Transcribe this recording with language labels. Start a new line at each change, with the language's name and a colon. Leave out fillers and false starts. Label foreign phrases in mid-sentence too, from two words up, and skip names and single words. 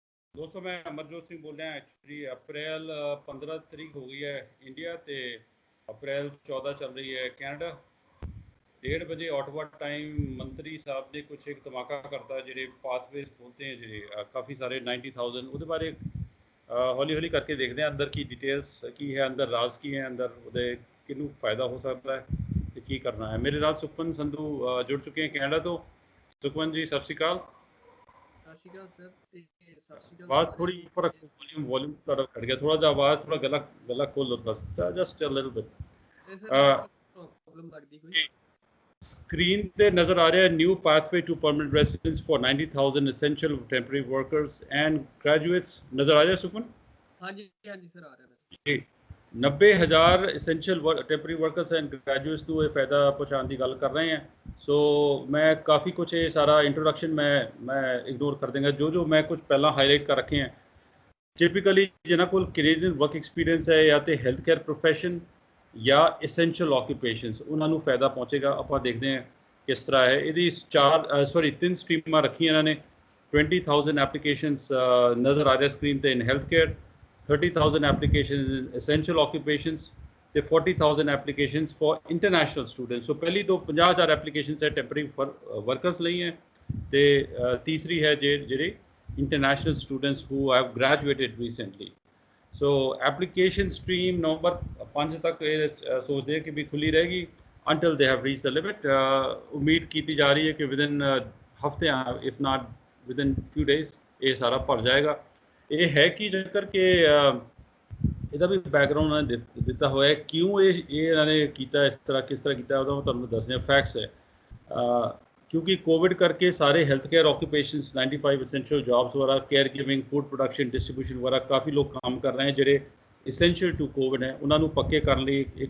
Hindi: दोस्तों मैं अमरजोत सिंह बोल रहा एक्चुअली अप्रैल 15 तरीक हो गई है इंडिया तो अप्रैल 14 चल रही है कैनेडा 1:30 बजे ऑटवा टाइम मंत्री साहब ने कुछ एक धमाका करता है
Punjabi: ਜਿਹੜੇ ਪਾਥਵੇਜ਼ ਖੋਲਤੇ हैं ਜਿਹੜੇ ਕਾਫ਼ੀ ਸਾਰੇ 90,000 ਉਹਦੇ ਬਾਰੇ ਹੌਲੀ ਹੌਲੀ ਕਰਕੇ ਦੇਖਦੇ ਹਾਂ ਅੰਦਰ ਕੀ ਡਿਟੇल्स ਕੀ ਹੈ ਅੰਦਰ ਰਾਜ਼ ਕੀ ਹੈ ਅੰਦਰ ਉਹਦੇ ਕਿਹਨੂੰ ਫਾਇਦਾ ਹੋ ਸਕਦਾ ਹੈ ਤੇ ਕੀ ਕਰਨਾ ਹੈ ਮੇਰੇ ਨਾਲ ਸੁਖਮਨ ਸੰਧੂ ਜੁੜ ਚੁੱਕੇ हैं ਕੈਨੇਡਾ ਤੋਂ ਸੁਖਮਨ ਜੀ ਸਤਿ ਸ਼੍ਰੀ ਅਕਾਲ
Hindi: आवाज थोड़ी ऊपर वॉल्यूम थोड़ा घट गया थोड़ा सा आवाज थोड़ा गला गला खोल लो बस
English: just a little bit
Hindi: स्क्रीन पे नजर आ रहा है
English: new pathway to permanent residence for 90,000 essential temporary workers and graduates
Hindi: नजर आ रहा है सुखमन? हाँ जी सर आ रहा है 90,000
English: essential temporary workers and graduates
Punjabi: ਨੂੰ ਇਹ ਫਾਇਦਾ ਪਹੁੰਚਾਉਣ ਦੀ ਗੱਲ ਕਰ ਰਹੇ
Hindi: हैं सो मैं काफ़ी कुछ ये सारा इंट्रोडक्शन मैं इग्नोर कर देंगे जो मैं कुछ पहला हाईलाइट कर रखे हैं टिपिकली जिन्होंने को
English: Canadian work experience
Hindi: है या तो
English: health care profession
Hindi: या
English: essential occupations
Hindi: उन्होंने फायदा पहुँचेगा आप देखते हैं किस तरह है ये 3 स्ट्रीमां रखी इन्होंने 20,000 एप्लीकेशंस नज़र आ रहे स्क्रीन पर
English: in health care 30,000 applications in essential occupations
Hindi: ਤੇ
English: 40,000 applications for international students so
Punjabi: ਪਹਿਲੀ तो 50,000 applications है
English: temporary workers
Punjabi: ਲਈ ਹੈ ਤੇ ਤੀਸਰੀ ਹੈ ਜਿਹੜੇ
English: international students who have graduated recently so application stream
Punjabi: ਨਵੰਬਰ 5 ਤੱਕ ਸੋਚਦੇ ਕਿ ਵੀ ਖੁੱਲੀ ਰਹੇਗੀ
English: until they have reached the limit
Punjabi: ਉਮੀਦ ਕੀਤੀ ਜਾ ਰਹੀ ਹੈ ਕਿ within ਹਫਤੇ
English: if not within few days
Punjabi: ਇਹ ਸਾਰਾ ਭਰ ਜਾਏਗਾ ਇਹ ਹੈ ਕਿ ਜੇਕਰ ਕਿ ਇਹਦਾ ਵੀ ਬੈਕਗਰਾਉਂਡ ਉਹਨਾਂ ਨੇ ਦਿੱਤਾ ਹੋਇਆ ਕਿਉਂ ਇਹ ਇਹਨਾਂ ਨੇ ਕੀਤਾ ਇਸ ਤਰ੍ਹਾਂ ਕਿਸ ਤਰ੍ਹਾਂ ਕੀਤਾ ਉਹਦਾ ਮੈਂ ਤੁਹਾਨੂੰ ਦੱਸਣਾ ਫੈਕਟਸ ਹੈ ਕਿਉਂਕਿ ਕੋਵਿਡ ਕਰਕੇ ਸਾਰੇ
English: health care occupations
Punjabi: 95
English: essential jobs
Punjabi: ਵਗੈਰਾ
English: care giving food production distribution
Punjabi: ਵਗੈਰਾ ਕਾਫੀ ਲੋਕ ਕੰਮ ਕਰ ਰਹੇ ਹਨ ਜਿਹੜੇ
English: essential to Covid
Punjabi: ਹੈ ਉਹਨਾਂ ਨੂੰ ਪੱਕੇ ਕਰਨ ਲਈ